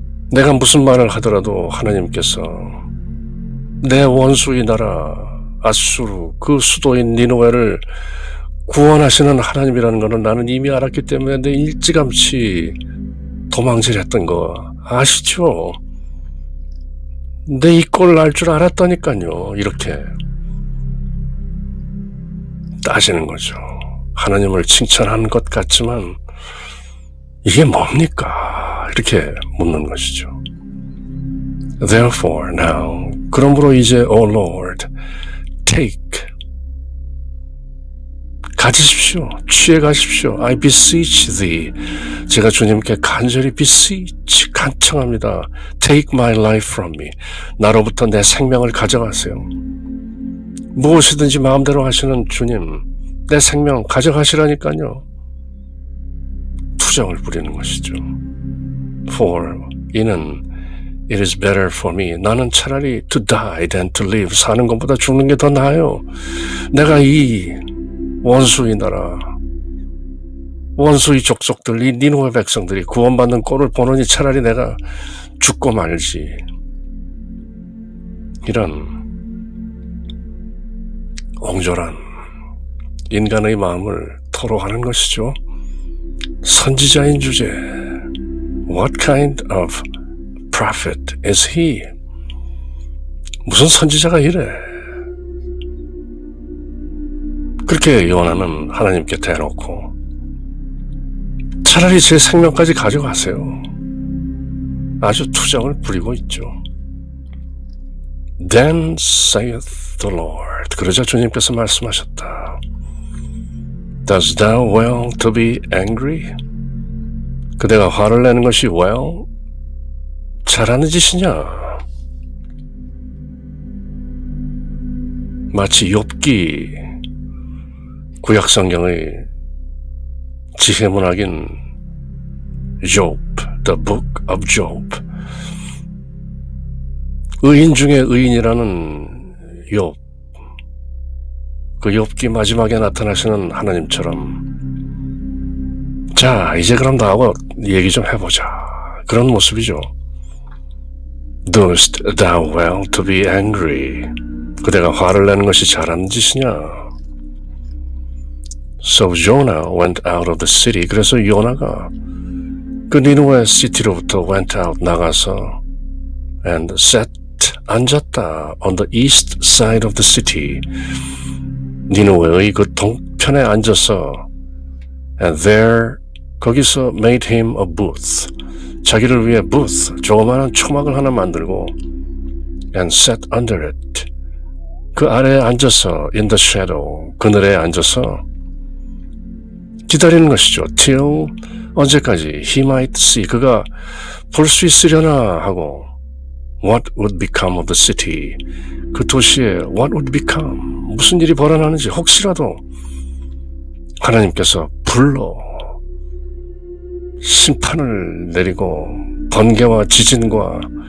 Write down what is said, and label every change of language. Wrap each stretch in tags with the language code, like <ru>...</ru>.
<ko>내가 무슨 말을 하더라도 하나님께서 내 원수의 나라 아수르 그 수도인 니느웨를 구원하시는 하나님이라는 것은 나는 이미 알았기 때문에 내 일찌감치 도망질했던 거 아시죠? 내 이 꼴을 알 줄 알았다니까요. 이렇게 따지는 거죠. 하나님을 칭찬하는 것 같지만 이게 뭡니까? 이렇게 묻는 것이죠.</ko> <en>Therefore now,</en> <ko>그러므로 이제</ko> <en>O Lord, take,</en> <ko>가지십시오. 취해 가십시오.</ko> <en>I beseech thee.</en> <ko>제가 주님께 간절히 beseech, 간청합니다.</ko> <en>Take my life from me.</en> <ko>나로부터 내 생명을 가져가세요. 무엇이든지 마음대로 하시는 주님, 내 생명 가져가시라니까요. 투정을 부리는 것이죠.</ko> <en>For,</en> <ko>이는</ko> <en>it is better for me.</en> <ko>나는 차라리</ko> <en>to die than to live.</en> <ko>사는 것보다 죽는 게 더 나아요. 내가 이 원수의 나라, 원수의 족속들, 이 니느웨 백성들이 구원받는 꼴을 보느니 차라리 내가 죽고 말지. 이런 옹졸한 인간의 마음을 토로하는 것이죠. 선지자인 주제,</ko> <en>What kind of prophet is he?</en> <ko>무슨 선지자가 이래? 그렇게 요나는 하나님께 대놓고 차라리 제 생명까지 가져가세요. 아주 투정을 부리고 있죠.</ko> <en>Then saith the Lord.</en> <ko>그러자 주님께서 말씀하셨다.</ko> <en>Does thou well to be angry?</en> <ko>그대가 화를 내는 것이 well? 잘하는 짓이냐? 마치 욥기 구약성경의 지혜문학인 Job,</ko> <en>the book of Job.</en> <ko>의인 중에 의인이라는 욥. 그 욥기 마지막에 나타나시는 하나님처럼 자, 이제 그럼 나하고 얘기 좀 해보자. 그런 모습이죠.</ko> <en>Doest thou well to be angry?</en> <ko>그대가 화를 내는 것이 잘하는 짓이냐?</ko> <en>So Jonah went out of the city.</en> <ko>그래서 요나가 그 니느웨 시티로부터</ko> <en>went out</en> <ko>나가서</ko> <en>and sat</en> <ko>앉았다</ko> <en>on the east side of the city.</en> <ko>니느웨의 그 동편에 앉아서</ko> <en>and there</en> <ko>거기서</ko> <en>made him a booth.</en> <ko>자기를 위해 booth 조그마한 초막을 하나 만들고</ko> <en>and sat under it.</en> <ko>그 아래에 앉아서</ko> <en>in the shadow</en> <ko>그늘에 앉아서 기다리는 것이죠.</ko> <en>till</en> <ko>언제까지</ko> <en>he might see</en> <ko>그가 볼 수 있으려나 하고</ko> <en>what would become of the city</en> <ko>그 도시에</ko> <en>what would become</en> <ko>무슨 일이 벌어나는지 혹시라도 하나님께서 불러 심판을 내리고 번개와 지진과</ko>